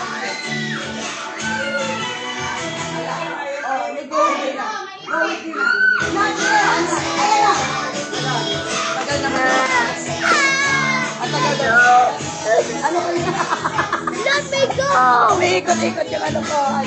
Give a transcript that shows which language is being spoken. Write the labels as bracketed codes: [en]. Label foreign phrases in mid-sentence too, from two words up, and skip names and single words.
[tl] Oh, may [en] go with [tl] na. [en] Go with [tl] na. Tagal naman. Ang tagal daw. Ano ko yun? [en] Let me go! [tl] Umiikot-ikot yung ano ko.